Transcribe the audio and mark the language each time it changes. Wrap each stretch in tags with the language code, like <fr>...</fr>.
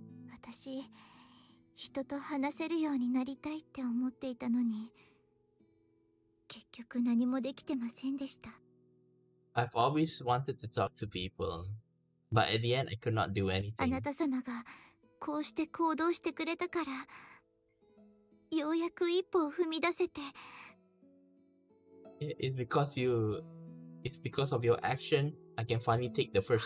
<ja>私人と話せるようになりたいって思っていたのに結局何もできてませんでした。</ja> <en>I've always wanted to talk to people, but at the end I could not do</en> <ja>あ</ja> <en>anything.</en> <ja>なた様がこうして行動してくれたからようやく一歩を踏み出せて。</ja> <en>It's because of your action I can finally take the first</en>